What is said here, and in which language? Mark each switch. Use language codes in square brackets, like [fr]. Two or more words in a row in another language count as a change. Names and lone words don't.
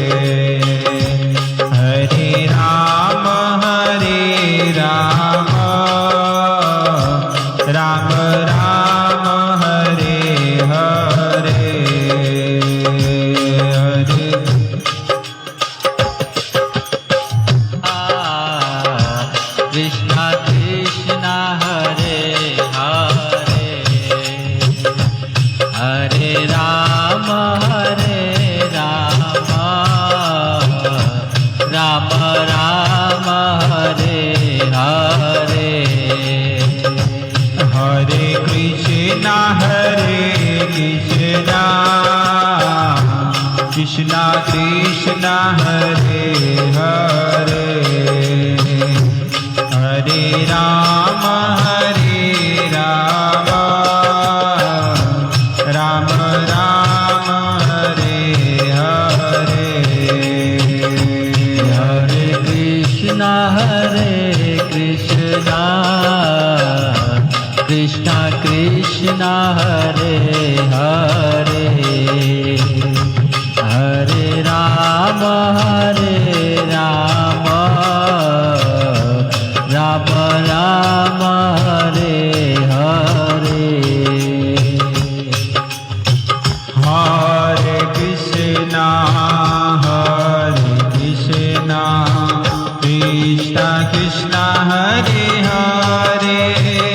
[sa] હરે રામ રામ રામ હરે હરે. Krishna Krishna Hare Hare, Hare Rama Rama Rama Hare Hare. હરે કૃષ્ણ કૃષ્ણ કૃષ્ણ હરે હરે, હરે રામ રામ રામ હરે હરે. Hare Krishna Krishna Krishna Hare Hare, Hare Rama Rama Rama Hare Hare. હરે કૃષ્ણ કૃષ્ણ કૃષ્ણ હરે હરે,